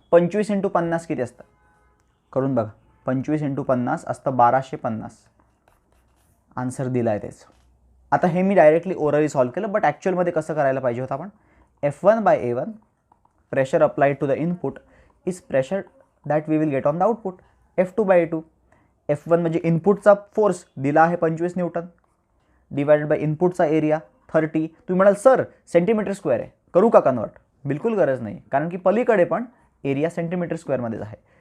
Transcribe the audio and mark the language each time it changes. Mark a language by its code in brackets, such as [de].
[mr] 25 × 50 किती असतं करून बघा. 25 × 50 असतं 1250. आन्सर दिला आहे त्याचं. आता हे मी डायरेक्टली ओरली सॉल्व्ह केलं, बट ॲक्च्युअलमध्ये कसं करायला पाहिजे होतं आपण. [en] F1/A1 pressure applied to the input is pressure that we will get on the output F2/A2. [mr] F1 म्हणजे इनपुटचा फोर्स दिला आहे 25 न्यूटन डिवायडेड बाय इनपुटचा एरिया 30. तुम्ही म्हणाल सर सेंटीमीटर स्क्वेअर आहे, करू का कन्वर्ट? बिलकुल गरज नाही, कारण की पलीकडे पण एरिया सेंटीमीटर स्क्वेअरमध्येच आहे.